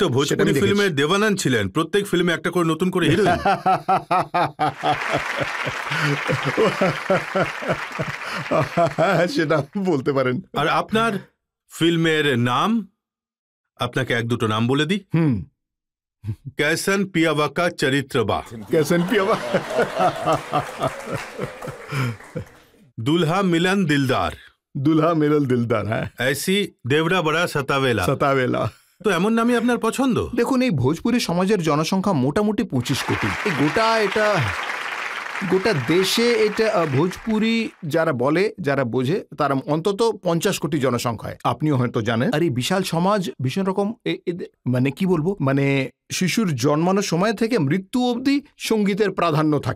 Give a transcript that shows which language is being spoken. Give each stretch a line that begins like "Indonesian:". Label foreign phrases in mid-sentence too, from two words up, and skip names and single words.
Bangla: আপনি তো ভোজপুরি ফিল্মে দেবানন্দ ছিলেন, প্রত্যেক ফিল্মে একটা করে নতুন করে হিরোইন। সেটা বলতে পারেন। আর আপনার ফিল্মের নাম, আপনাকে 1-2টো নাম বলে দিই।
Bhojpuri: कैसन पियावा का चरित्र बा, कैसन पियावा, दुल्हा मिलन दिलदार, दुल्हा मिलन दिलदार, হ্যাঁ, ऐसी देवड़ा बड़ा सतावेला। सतावेला
Bangla: তো এমন নামই আপনার পছন্দ? দেখুন, এই ভোজপুরি সমাজের জনসংখ্যা মোটামুটি 25 কোটি। এই গোটা দেশে এটা ভোজপুরি যারা বলে, যারা বোঝে, তারা অন্তত 50 কোটি জনসংখ্যায়, আপনিও হয়তো জানেন। আর এই বিশাল সমাজ ভীষণ রকম, মানে কি বলবো, মানে শিশুর জন্মানোর সময় থেকে মৃত্যু অবধি সঙ্গীতের প্রাধান্য থাকে।